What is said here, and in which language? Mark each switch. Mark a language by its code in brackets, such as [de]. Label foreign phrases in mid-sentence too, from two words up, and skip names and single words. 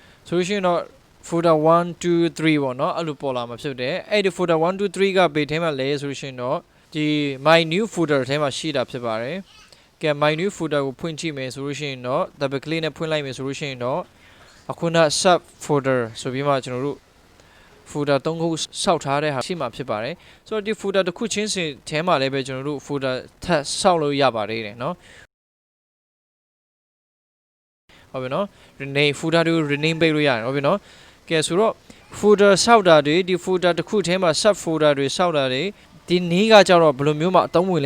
[my] ဆိုလို့ရှိရင်တော့ folder 1 2 3ပေါ့နော်အဲ့လိုပေါ်လာမှာဖြစ်တယ်အဲ့ဒီ folder 1 2 3ကဘေးထဲမှာလဲဆိုလို့ရှိရင်တော့ဒီ [en] my new folder [my] ထဲမှာရှိတာဖြစ်ပါတယ်ကဲ [en] my new folder [my] ကိုဖွင့်ကြည့်မယ်ဆိုလို့ရှိရင်တော့ [en] double click [my] နဲ့ဖွင့်လိုက်မယ်ဆိုလို့ရှိရင်တော့အခုန [en] sub folder [my] ဆိုပြီးမှကျွန်တော်တို့ folder 3ခုစောက်ထားတဲ့ဟာရှိမှာဖြစ်ပါတယ်ဆိုတော့ဒီ folder တစ်ခုချင်းစီထဲမှာလည်းပဲကျွန်တော်တို့ folder ထပ်စောက်လို့ရပါတယ်เนาะ ဟုတ်ပြီနော် [en] rename folder [my] တွေကို rename ပေးလို့ရတယ်ဟုတ်ပြီနော်ကဲဆိုတော့ folder စောက်တာတွေဒီ folder တစ်ခုထဲမှာ [en] sub folder [my] တွေစောက်တာတွေဒီနေ့ကကြတော့ဘယ်လိုမျိုးမှအသုံးဝင်